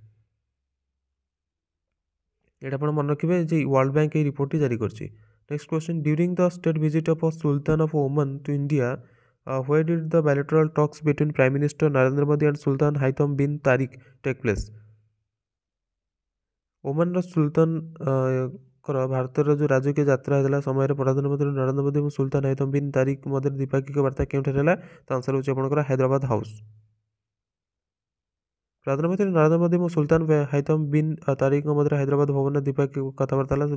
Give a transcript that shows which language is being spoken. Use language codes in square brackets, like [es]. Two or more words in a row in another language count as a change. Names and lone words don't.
[or] ଏଇଟା ଆପଣ ମନେ ରଖିବେ ଯେ ୱାର୍ଲଡ ବ୍ୟାଙ୍କ ଏହି ରିପୋର୍ଟଟି ଜାରି କରିଛି। [en] Next question. During the state visit of Sultan of Oman to India, where did the bilateral talks between Prime Minister Narendra Modi and Sultan Haitham bin Tariq take place? [or] ଓମାନର ସୁଲତାନ ଭାରତର ଯେଉଁ ରାଜକୀୟ ଯାତ୍ରା ହେଇଥିଲା ସମୟରେ ପ୍ରଧାନମନ୍ତ୍ରୀ ନରେନ୍ଦ୍ର ମୋଦି ଏବଂ ସୁଲତାନ ହାଇଥମ ବିନ୍ ତାରିକ ମଧ୍ୟରେ ଦ୍ୱିପାକ୍ଷିକ ବାର୍ତ୍ତା କେଉଁଠାରେ ହେଲା? ତ ଆନ୍ସର ହେଉଛି ଆପଣଙ୍କର ହାଇଦ୍ରାବାଦ ହାଉସ୍। ପ୍ରଧାନମନ୍ତ୍ରୀ ନରେନ୍ଦ୍ର ମୋଦି ଏବଂ ସୁଲତାନ ହାଇଥମ ବିନ୍ ତାରିକଙ୍କ ମଧ୍ୟରେ ହାଇଦ୍ରାବାଦ ଭବନରେ ଦ୍ୱିପାକ୍ଷିକ କଥାବାର୍ତ୍ତା ହେଲା।